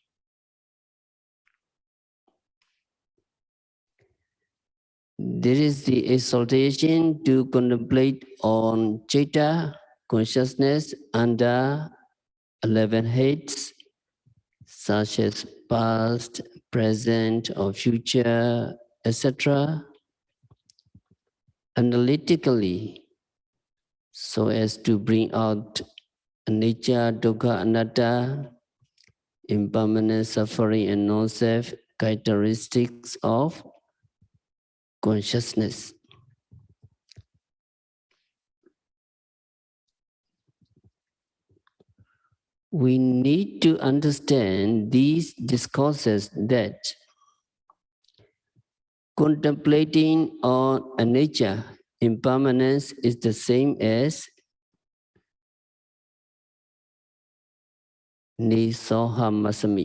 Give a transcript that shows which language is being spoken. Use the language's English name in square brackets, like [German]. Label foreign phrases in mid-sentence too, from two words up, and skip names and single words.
[English] There is the exaltation to contemplate on citta, consciousness, under 11 heads, such as past, present, or future, etc., analytically, so as to bring out [Pali] anicca, dukkha, anatta, [English] impermanent, suffering, and non-self characteristics of consciousness. We need to understand these discourses that contemplating on anicca, impermanence, is the same as nisohamasami.